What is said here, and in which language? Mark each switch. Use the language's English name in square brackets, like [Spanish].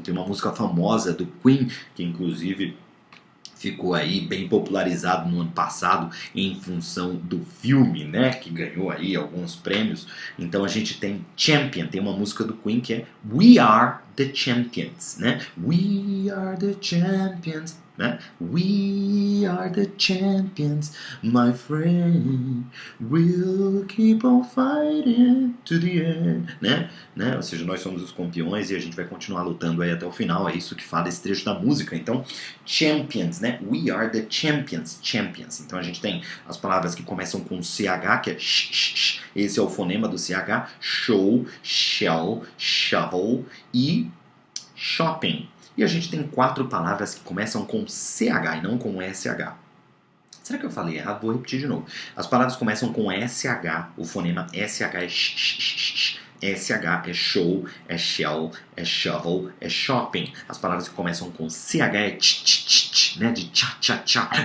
[Portuguese] Tem uma música famosa do Queen, que inclusive ficou aí bem popularizado no ano passado em função do filme, que ganhou aí alguns prêmios. Então a gente tem Champion, tem uma música do Queen que é [English] We Are the Champions, We are the champions, We We are the champions, my friend. We'll keep on fighting to the end. [Portuguese] Ou seja, nós somos os campeões e a gente vai continuar lutando aí até o final. É isso que fala esse trecho da música. Então, champions, né? [English] We are the champions, champions. [Portuguese] Então a gente tem as palavras que começam com CH, que é sh. Esse é o fonema do CH. [English] Show, shell, shovel e shopping. [Portuguese] E a gente tem 4 palavras que começam com CH e não com SH. Será que eu falei errado? Vou repetir de novo. As palavras começam com SH, o fonema SH é SH é show, é shell, é shovel, é shopping. As palavras que começam com CH é né, de tchá.